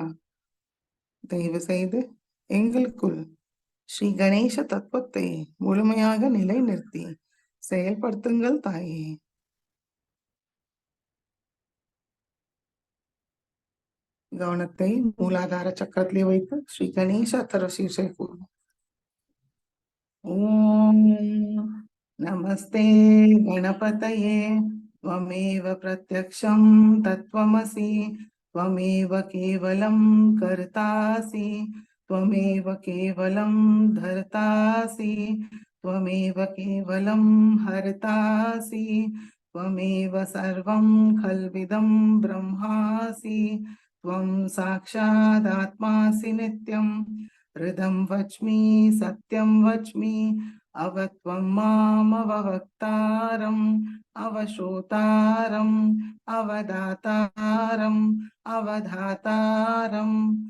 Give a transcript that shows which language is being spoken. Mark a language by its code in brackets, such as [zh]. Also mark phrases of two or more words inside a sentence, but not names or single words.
[ta] தயவு செய்து எங்களுக்குள் ஸ்ரீ கணேச தத்துவத்தை முழுமையாக நிலைநிறுத்தி செயல்படுத்துங்கள் தாயே. கவனத்தை மூலாதார சக்கரத்திலே வைத்து ஸ்ரீ கணேச தரசீர்ஷை கூறுவோம். [sa] ओं नमस्ते गणपतये त्वमेव प्रत्यक्षं तत्त्वमसि त्वमेव केवलं कर्तासि त्वमेव केवलं धर्तासि त्वमेव केवलं हर्तासि त्वमेव सर्वं खल्विदं ब्रह्मासि त्वं साक्षादात्मासि नित्यं हृदं वच्मि सत्यं वच्मि अवत्वं मामवक्तारम् अवश्रोतारम् अवदातारम् अवधातारम्